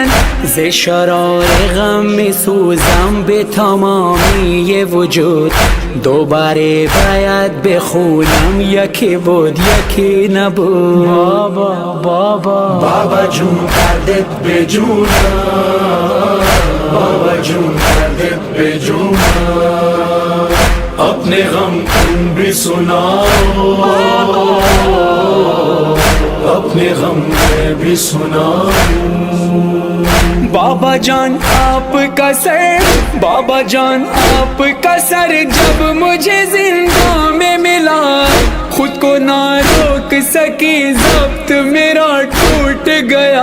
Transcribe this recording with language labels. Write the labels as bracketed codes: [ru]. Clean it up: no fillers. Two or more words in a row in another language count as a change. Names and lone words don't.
[fa] ز شرار غم میسوزم به تمامی وجود، دوباره باید بخونم یکی بود یکی نبود. بابا جون دردت به جونم، بابا جون دردت به جونم، [ur] اپنے غم تم بھی سناؤ، اپنے غم میں بھی سناؤ. بابا جان آپ کا سر، بابا جان آپ کا سر جب مجھے زندہ میں ملا، خود کو نہ روک سکی ضبط میرا ٹوٹ گیا.